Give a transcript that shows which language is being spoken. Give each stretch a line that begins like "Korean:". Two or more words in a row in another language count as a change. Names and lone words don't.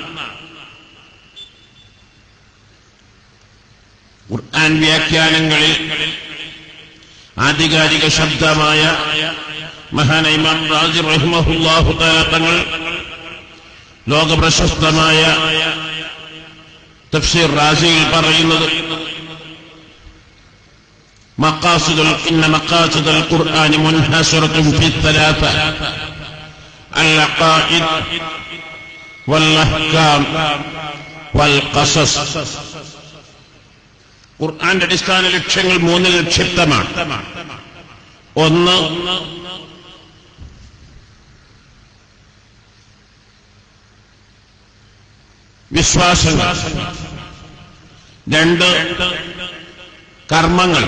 Malayalam: ഖുർആൻ വ്യാഖ്യാനങ്ങളിൽ ആധികാരിക ശബ്ദമായ മഹാനായ ഇമാം റാസി
Arabic: رحمه الله تعالى
Malayalam: തങ്ങൾ ലോകപ്രശസ്തമായ തഫ്സീർ റാസിയിൽ പറയുന്നത്,
Arabic: إن مقاصد القرآن منحصرة في 3: العقائد والأحكام والقصص.
Malayalam: ഖുർആന്റെ അടിസ്ഥാന ലക്ഷ്യങ്ങൾ 3 നിക്ഷിപ്തമാണ്. 1, വിശ്വാസങ്ങൾ. 2, കർമ്മങ്ങൾ.